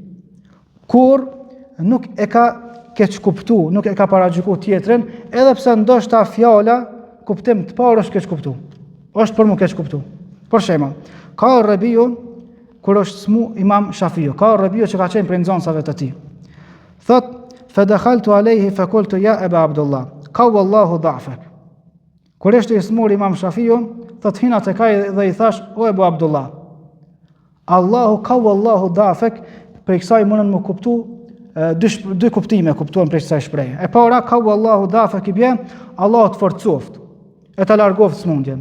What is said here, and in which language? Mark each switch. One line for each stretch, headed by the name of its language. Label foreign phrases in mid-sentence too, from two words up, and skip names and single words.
Albanian: Kur nuk e ka keq kuptu, nuk e ka paragjykuar tjetrin, edhe pse ndoshta fjala kuptim të parë është keq kuptu. Është për më keq kuptu. Për shembull, ka Rabiu kur është smu Imam Shafiu, ka Rabiu që ka qenë prej nxënësave të tij. Thot,
Arabic: فدخلت عليه فقلت يا أبا عبد الله، قوى الله ضعفك.
Albanian: Kur është i smur Imam Shafiu, thot hina te kaj dhe i thash, o Ebu Abdullah, Allahu
Arabic: قوى الله ضعفك,
Albanian: për kësaj mundën më kuptu dy kuptime kuptuan për kësaj shprehje. E para
Arabic: قوى الله ضعفك
Albanian: i bie, Allahu të forcoft, e ta largoft smundjen.